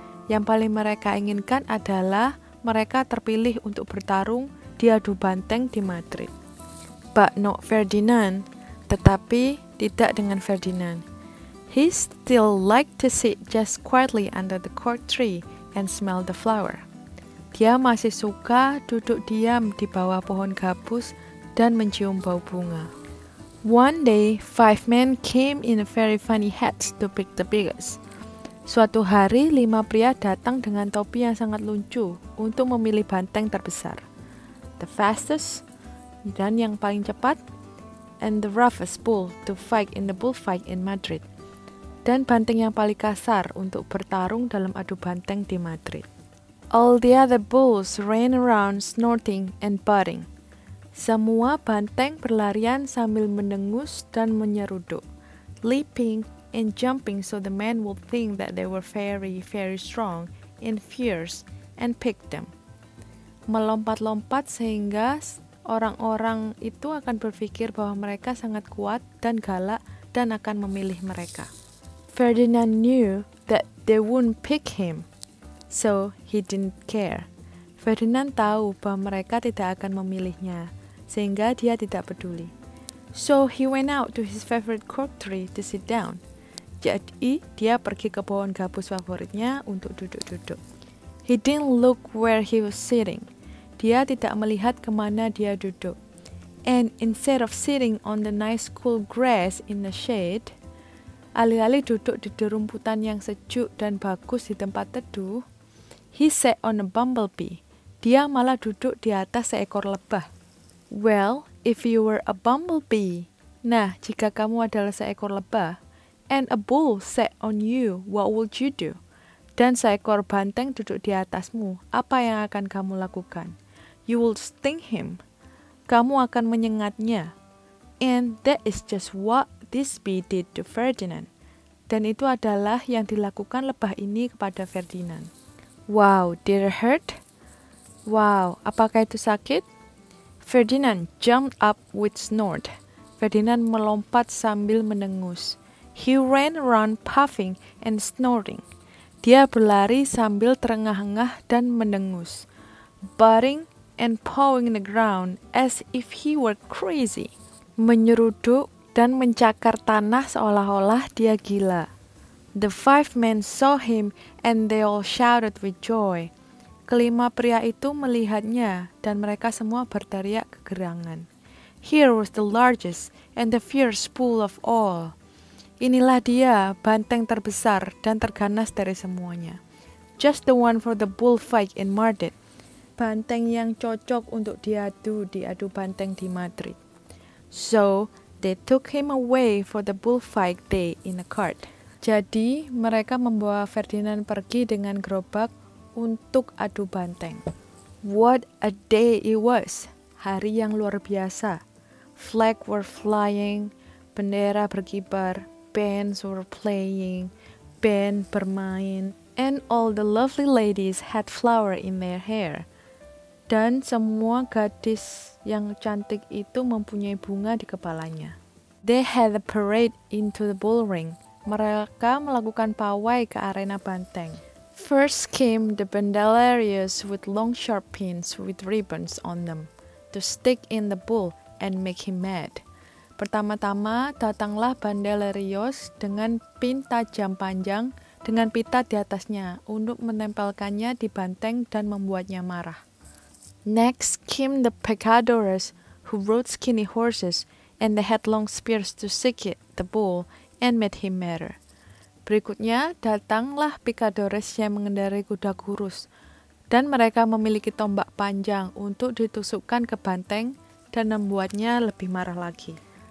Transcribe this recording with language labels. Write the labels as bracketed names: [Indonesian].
[Indonesian] Yang paling mereka inginkan adalah mereka terpilih untuk bertarung di adu banteng di Madrid. [English] But not Ferdinand, [Indonesian] tetapi tidak dengan Ferdinand. [English] He still liked to sit just quietly under the cork tree and smell the flower. [Indonesian] Dia masih suka duduk diam di bawah pohon gabus dan mencium bau bunga. [English] One day, 5 men came in a very funny hats to pick the biggest. [Indonesian] Suatu hari, 5 pria datang dengan topi yang sangat lucu untuk memilih banteng terbesar. [English] The fastest, [Indonesian] dan yang paling cepat, [English] and the roughest bull to fight in the bullfight in Madrid. [Indonesian] Dan banteng yang paling kasar untuk bertarung dalam adu banteng di Madrid. [English] All the other bulls ran around snorting and butting. [Indonesian] Semua banteng berlarian sambil mendengus dan menyeruduk, [English] leaping and jumping so the men would think that they were very, very strong and fierce and pick them. [Indonesian] Melompat-lompat sehingga orang-orang itu akan berpikir bahwa mereka sangat kuat dan galak dan akan memilih mereka. [English] Ferdinand knew that they wouldn't pick him, so he didn't care. [Indonesian] Ferdinand tahu bahwa mereka tidak akan memilihnya, sehingga dia tidak peduli. [English] So he went out to his favorite cork tree to sit down. [Indonesian] Jadi dia pergi ke pohon gabus favoritnya untuk duduk-duduk. [English] He didn't look where he was sitting. [Indonesian] Dia tidak melihat kemana dia duduk. [English] And instead of sitting on the nice cool grass in the shade, [Indonesian] Alih-alih duduk di rumputan yang sejuk dan bagus di tempat teduh, [English] he sat on a bumblebee. [Indonesian] Dia malah duduk di atas seekor lebah. [English] Well, if you were a bumblebee. [Indonesian] Nah, jika kamu adalah seekor lebah, [English] and a bull sat on you, what would you do? [Indonesian] Dan seekor banteng duduk di atasmu, apa yang akan kamu lakukan? [English] You will sting him. [Indonesian] Kamu akan menyengatnya. [English] And that is just what this bee did to Ferdinand. [Indonesian] Dan itu adalah yang dilakukan lebah ini kepada Ferdinand. [English] Wow, did it hurt? Wow, [Indonesian] apakah itu sakit? [English] Ferdinand jumped up with snort. [Indonesian] Ferdinand melompat sambil mendengus. [English] He ran around puffing and snorting. [Indonesian] Dia berlari sambil terengah-engah dan mendengus, [English] butting and pawing the ground as if he were crazy. [Indonesian] Menyeruduk dan mencakar tanah seolah-olah dia gila. [English] The 5 men saw him and they all shouted with joy. [Indonesian] Kelima pria itu melihatnya dan mereka semua berteriak kegerangan. [English] Here was the largest and the fierce bull of all. [Indonesian] Inilah dia, banteng terbesar dan terganas dari semuanya. [English] Just the one for the bullfight in Madrid. [Indonesian] Banteng yang cocok untuk diadu banteng di Madrid. [English] So, they took him away for the bullfight day in a cart. [Indonesian] Jadi, mereka membawa Ferdinand pergi dengan gerobak untuk adu banteng. [English] What a day it was! [Indonesian] Hari yang luar biasa. [English] Flags were flying, [Indonesian] bendera berkibar, [English] bands were playing, [Indonesian] band bermain, [English] and all the lovely ladies had flower in their hair. [Indonesian] Dan semua gadis yang cantik itu mempunyai bunga di kepalanya. [English] They had a parade into the bull ring. [Indonesian] Mereka melakukan pawai ke arena banteng. [English] First came the bandeleros with long sharp pins with ribbons on them to stick in the bull and make him mad. [Indonesian] Pertama-tama datanglah bandelerios dengan pin tajam panjang dengan pita di atasnya untuk menempelkannya di banteng dan membuatnya marah. [English] Next came the picadores who rode skinny horses and they had long spears to stick at the bull and made him madder. [Indonesian] Berikutnya datanglah picadores yang mengendarai kuda kurus dan mereka memiliki tombak panjang untuk ditusukkan ke banteng dan membuatnya lebih marah lagi.